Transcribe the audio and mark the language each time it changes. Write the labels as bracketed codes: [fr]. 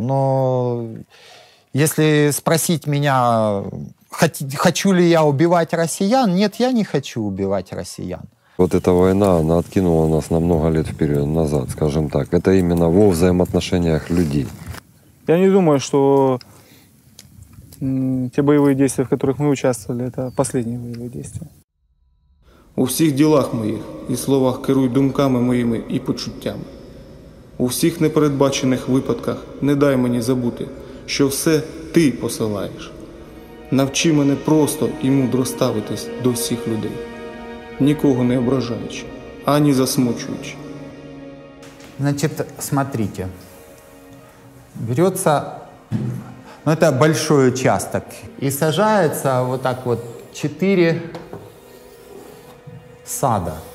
[ru] Но если спросить меня, хочу ли я убивать россиян, нет, я не хочу убивать россиян. Вот эта война, она откинула нас на много лет вперед, назад, скажем так. Это именно во взаимоотношениях людей. Я не думаю, что те боевые действия, в которых мы участвовали, это последние боевые действия. [uk] У всіх ділах моїх і словах керуй думками моїми і почуттями. У всіх непередбачених випадках не дай мені забути, що все ти посилаєш. Навчи мене просто і мудро ставитись до всіх людей, нікого не ображаючи, ані засмучуючи. [ru] Значит, смотрите. Берется, это большой участок, и сажается вот так вот 4 сада.